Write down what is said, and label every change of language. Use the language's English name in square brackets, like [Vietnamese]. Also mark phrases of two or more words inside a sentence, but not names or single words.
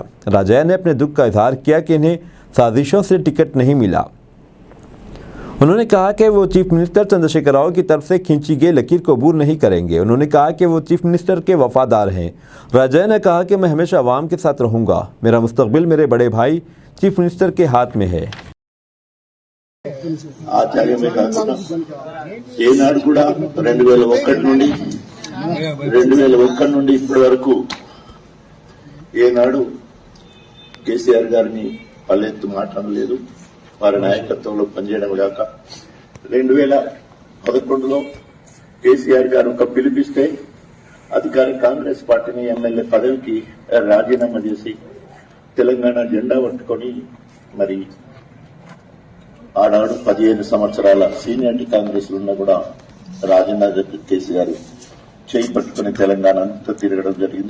[Urdu] راجیا نے اپنے دکھ کا اظہار کیا کہ انہیں سازشوں سے ٹکٹ نہیں ملا۔ انہوں نے کہا کہ وہ [English] chief minister [Urdu] چندر شیکھر راؤ کی طرف سے کھینچی گئی لکیر کو عبور نہیں کریں گے۔ انہوں نے کہا کہ وہ [English] chief minister [Urdu] کے وفادار ہیں۔ راجیا نے کہا کہ میں ہمیشہ عوام کے ساتھ رہوں گا۔ میرا مستقبل میرے بڑے بھائی [English] chief minister [Urdu] کے ہاتھ میں ہے۔ [Telugu] ఆచార్యమే కాకుండా ఏనాడు కూడా 2001 నుండి ఇప్పటి వరకు ఏనాడు కేసీఆర్ గారిని పల్లెత్తు మాట్లాడలేదు. వారి నాయకత్వంలో పనిచేయడం కాక 2011లో కేసీఆర్ గారు ఒక పిలిపిస్తే అధికార కాంగ్రెస్ పార్టీని ఎమ్మెల్యే పదవికి రాజీనామా చేసి తెలంగాణ జెండా పట్టుకొని మరి ఆనాడు 15 సంవత్సరాల సీనియారిటీ కాంగ్రెస్ ఉన్నా కూడా రాజేంద్ర కేసీఆర్ చేయి పట్టుకుని తెలంగాణ అంతా తిరగడం జరిగింది.